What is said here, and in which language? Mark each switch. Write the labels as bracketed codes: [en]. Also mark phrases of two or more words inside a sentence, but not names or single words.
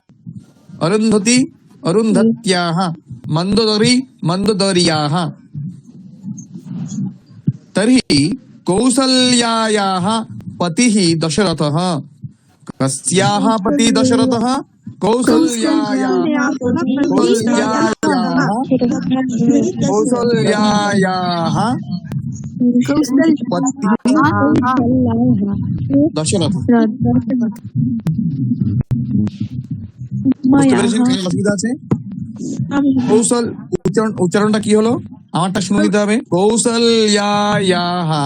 [sa] अरुन्धत्याः मंदोदर्याः तर्हि कौसल्यायाः पतिः दशरथः कस्याः पतिः दशरथः कौसल्यायाः पतिः दशरथ [bn] অসুবিধা আছে কৌশল উচ্চারণটা কি হলো আমারটা শুনে নিতে হবে কৌশল্যায়াহ